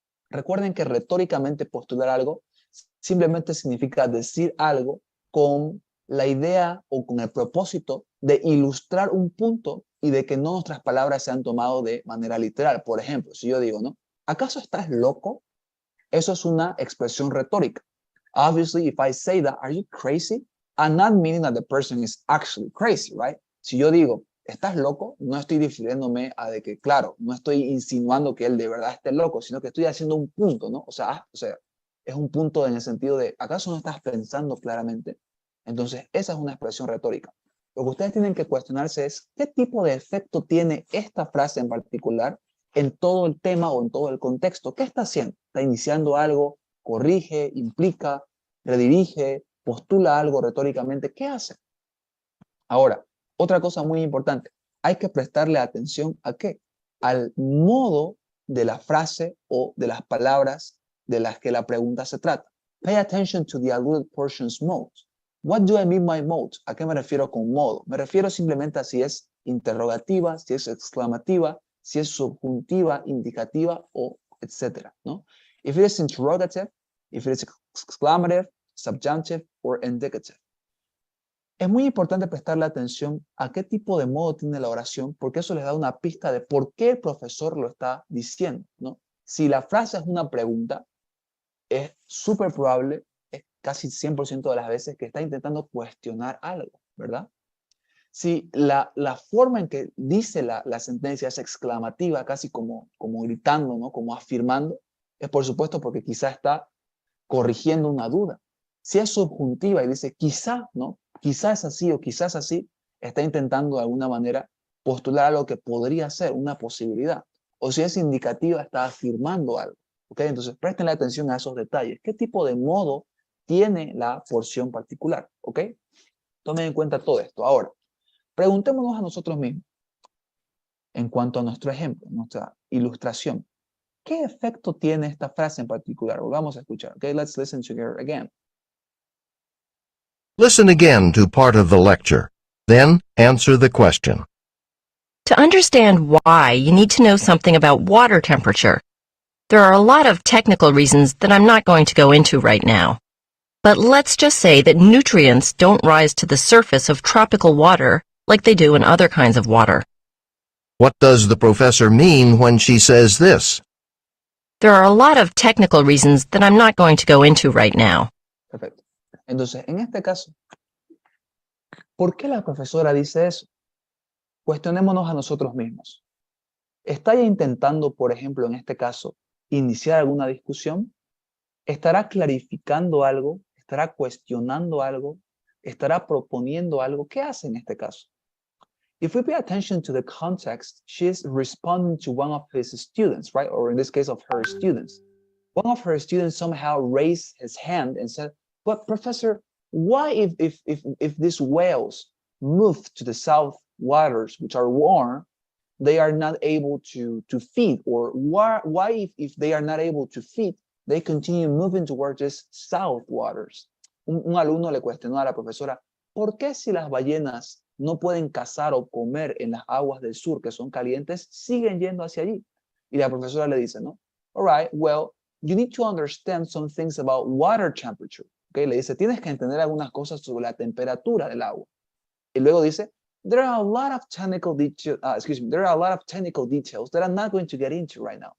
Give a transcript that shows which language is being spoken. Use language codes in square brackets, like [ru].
[es] Recuerden que retóricamente postular algo simplemente significa decir algo con la idea o con el propósito de ilustrar un punto y de que no nuestras palabras sean tomadas de manera literal. Por ejemplo, si yo digo, ¿no? ¿Acaso estás loco? Eso es una expresión retórica. [en] Obviously, if I say that, are you crazy? I'm not meaning that the person is actually crazy, right? [es] Si yo digo, ¿estás loco? No estoy difiriéndome a de que, claro, no estoy insinuando que él de verdad esté loco, sino que estoy haciendo un punto, ¿no? O sea, es un punto en el sentido de, ¿acaso no estás pensando claramente? Entonces, esa es una expresión retórica. Lo que ustedes tienen que cuestionarse es, ¿qué tipo de efecto tiene esta frase en particular en todo el tema o en todo el contexto? ¿Qué está haciendo? ¿Está iniciando algo? ¿Corrige? ¿Implica? ¿Redirige? ¿Postula algo retóricamente? ¿Qué hace? Ahora, otra cosa muy importante, hay que prestarle atención ¿a qué? Al modo de la frase o de las palabras de las que la pregunta se trata. [en] Pay attention to the alluded portion's mode. What do I mean by mode? [es] ¿A qué me refiero con modo? Me refiero simplemente a si es interrogativa, si es exclamativa, si es subjuntiva, indicativa o etcétera, ¿no? [en] If it is interrogative, if it is exclamative, subjunctive or indicative. [es] Es muy importante prestarle atención a qué tipo de modo tiene la oración, porque eso les da una pista de por qué el profesor lo está diciendo, ¿no? Si la frase es una pregunta, es súper probable, es casi 100% de las veces que está intentando cuestionar algo, ¿verdad? Si la forma en que dice la sentencia es exclamativa, casi como gritando, ¿no? Como afirmando, es por supuesto porque quizá está corrigiendo una duda. Si es subjuntiva y dice quizá, ¿no? Quizás así o quizás así, está intentando de alguna manera postular algo que podría ser una posibilidad. O si es indicativa, está afirmando algo. ¿Ok? Entonces, presten atención a esos detalles. ¿Qué tipo de modo tiene la porción particular? ¿Ok? Tomen en cuenta todo esto. Ahora, preguntémonos a nosotros mismos, en cuanto a nuestro ejemplo, nuestra ilustración. ¿Qué efecto tiene esta frase en particular? Vamos a escuchar. ¿Ok? [en] Let's listen together again. Listen again to part of the lecture. Then answer the question. To understand why, you need to know something about water temperature. There are a lot of technical reasons that I'm not going to go into right now. But let's just say that nutrients don't rise to the surface of tropical water like they do in other kinds of water. What does the professor mean when she says this? There are a lot of technical reasons that I'm not going to go into right now. [es] Perfecto. Entonces, en este caso, ¿por qué la profesora dice eso? Cuestionémonos a nosotros mismos. ¿Está ella intentando, por ejemplo, en este caso, iniciar alguna discusión? ¿Estará clarificando algo? ¿Estará cuestionando algo? ¿Estará proponiendo algo? ¿Qué hace en este caso? [en] If we pay attention to the context, she is responding to one of his students, right? Or in this case, of her students. One of her students somehow raised his hand and said, but professor, why if these whales move to the south waters, which are warm, they are not able to feed? Or why if they are not able to feed, they continue moving towards these south waters? [es] Un alumno le cuestionó a la profesora, ¿por qué si las ballenas no pueden cazar o comer en las aguas del sur que son calientes, siguen yendo hacia allí? Y la profesora le dice, ¿no? [en] All right, well, you need to understand some things about water temperature. [es] Okay, le dice, tienes que entender algunas cosas sobre la temperatura del agua. Y luego dice, [en] there are a lot of technical details, there are a lot of technical details that I'm not going to get into right now.